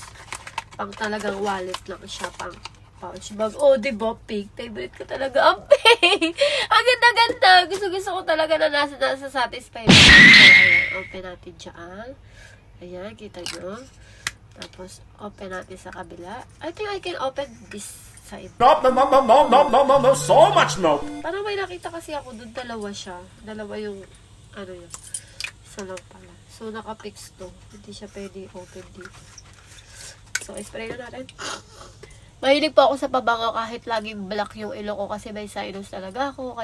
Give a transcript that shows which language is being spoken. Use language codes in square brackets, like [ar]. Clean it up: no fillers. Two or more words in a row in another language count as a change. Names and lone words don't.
[tl] Pang talagang wallet lang siya, pang pouch bag. Oh, diba, pink? Favorite ko talaga ang pink! Ang ganda-ganda! Gusto ko talaga na nasa satisfied. So, ayan. Open natin dyan. Ayan, kita nyo. Tapos, open natin sa kabila. [en] I think I can open this side. No, no, no, no, no, no, no, no, no, so much no. [tl] Parang may nakita kasi ako doon, dalawa siya. Dalawa yung, ano yun. Isa lang pala. So, naka-fix to. Hindi siya pwede open dito. So, spray na natin. Mahilig po ako sa pabango kahit laging black yung ilong ko kasi may sinus talaga ako.